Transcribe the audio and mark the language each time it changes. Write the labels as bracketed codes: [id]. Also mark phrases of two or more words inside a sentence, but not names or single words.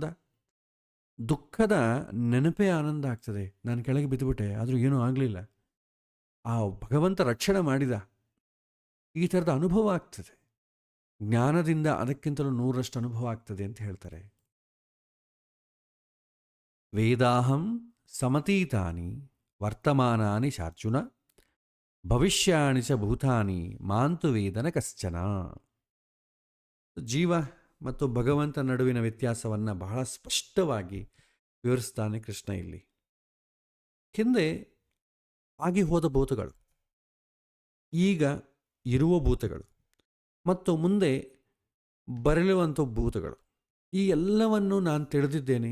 [kn] ದುಃಖದ ನೆನಪೇ ಆನಂದ ಆಗ್ತದೆ, ನಾನು ಕೆಳಗೆ ಬಿದ್ದುಬಿಟ್ಟೆ ಆದರೂ ಏನೂ ಆಗಲಿಲ್ಲ, ಆ ಭಗವಂತ ರಕ್ಷಣೆ ಮಾಡಿದ, ಈ ಥರದ ಅನುಭವ ಆಗ್ತದೆ. ಜ್ಞಾನದಿಂದ ಅದಕ್ಕಿಂತಲೂ 100ರಷ್ಟು ಅನುಭವ ಆಗ್ತದೆ ಅಂತ ಹೇಳ್ತಾರೆ. [sa] ವೇದಾಹಂ ಸಮತೀತಾನಿ ವರ್ತಮಾನಾನಿ ಚಾರ್ಜುನ ಭವಿಷ್ಯಾಣಿ ಚ ಭೂತಾನಿ ಮಾಂತು ವೇದನ ಕಶ್ಚನ. [kn] ಜೀವ ಮತ್ತು ಭಗವಂತ ನಡುವಿನ ವ್ಯತ್ಯಾಸವನ್ನು ಬಹಳ ಸ್ಪಷ್ಟವಾಗಿ ವಿವರಿಸ್ತಾನೆ ಕೃಷ್ಣ ಇಲ್ಲಿ. ಹಿಂದೆ ಆಗಿ ಹೋದ ಭೂತಗಳು, ಈಗ ಇರುವ ಭೂತಗಳು ಮತ್ತು ಮುಂದೆ ಬರಲಿರುವಂಥ ಭೂತಗಳು, ಈ ಎಲ್ಲವನ್ನು ನಾನು ತಿಳಿದಿದ್ದೇನೆ.